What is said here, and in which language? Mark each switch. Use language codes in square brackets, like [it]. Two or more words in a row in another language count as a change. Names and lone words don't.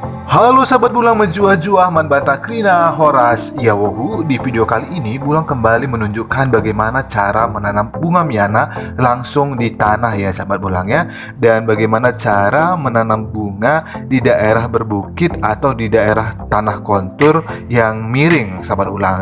[btx] Halo sahabat Bulang menjua-jua man banta krina horas iawohu. [id] Di video kali ini Bulang kembali menunjukkan bagaimana cara menanam bunga miana langsung di tanah ya sahabat Bulang ya. Dan bagaimana cara menanam bunga di daerah berbukit atau di daerah tanah kontur yang miring sahabat Bulang.